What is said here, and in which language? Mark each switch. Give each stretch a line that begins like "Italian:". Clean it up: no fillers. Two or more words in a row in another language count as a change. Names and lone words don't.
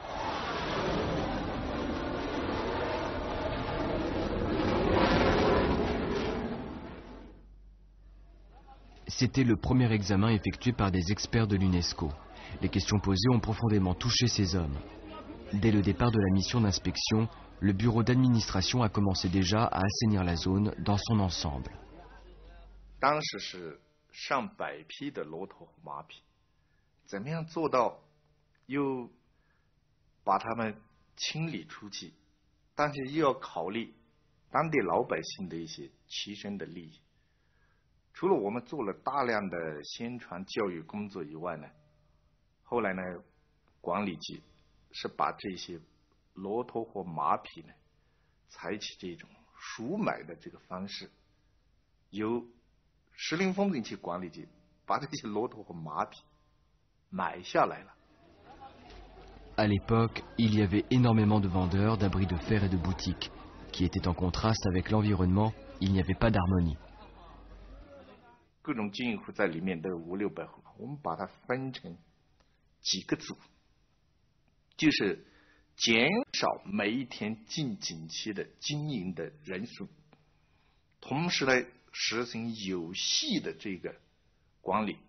French: C'était le premier examen effectué par des experts de l'UNESCO. Les questions posées ont profondément touché ces hommes. Dès le départ de la mission d'inspection, le bureau d'administration a commencé déjà à assainir la zone dans son ensemble.
Chinese: 当时是上百匹的骆驼和马匹，怎么样做到又把它们清理出去，但是又要考虑当地老百姓的一些切身的利益。除了我们做了大量的宣传教育工作以外呢，后来呢，管理局是把这些骆驼和马匹呢，采取这种赎买的这个方式，由石林风景区管理局把这些骆驼和马匹买下来了。
French: À l'époque, il y avait énormément de vendeurs, d'abris de fer et de boutiques, qui étaient en contraste avec l'environnement. Il n'y avait pas d'harmonie.
Chinese: 各种经营户在里面都有500-600户，我们把它分成几个组，就是减少每一天进景区的经营的人数，同时呢实行有系的这个管理。